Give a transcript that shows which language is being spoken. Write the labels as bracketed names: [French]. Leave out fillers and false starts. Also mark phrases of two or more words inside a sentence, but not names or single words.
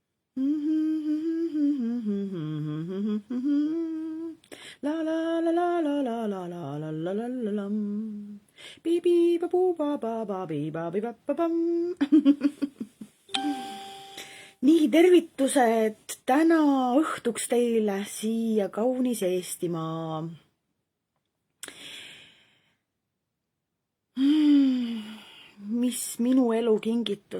[Estonian] La la la la la la la la la la la la lam. Bibi babu ba ba ba bi ba bi ba ba bam. Nii, tervitused täna õhtuks teile siia kaunis Eestimaa. Mis minu elu kingitus?